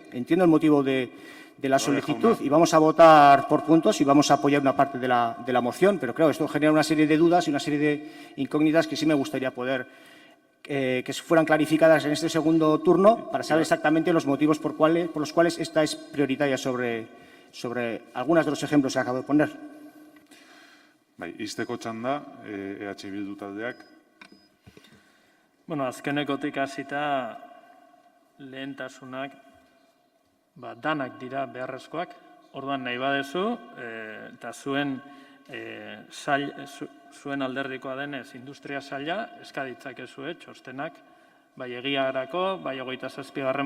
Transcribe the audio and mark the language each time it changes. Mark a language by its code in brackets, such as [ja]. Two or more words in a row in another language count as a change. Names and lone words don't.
[es] Entiendo el motivo de la solicitud y vamos a votar por puntos y vamos a apoyar una parte de la moción, pero claro, esto genera una serie de dudas y una serie de incógnitas que sí me gustaría poder que fueran clarificadas en este segundo turno para saber exactamente los motivos por los cuales esta es prioritaria sobre algunos de los ejemplos que acabo de poner. [eu] Ixteko txanda, EH Bildu taldeak. Bueno, azkenekotik hasita lehentasunak danak dira beharrezkoak, orduan nahi badezu, eta zuen alderdikoa denez industria saila, eskaditzakezue txostenak, bai egiarako, bai 27.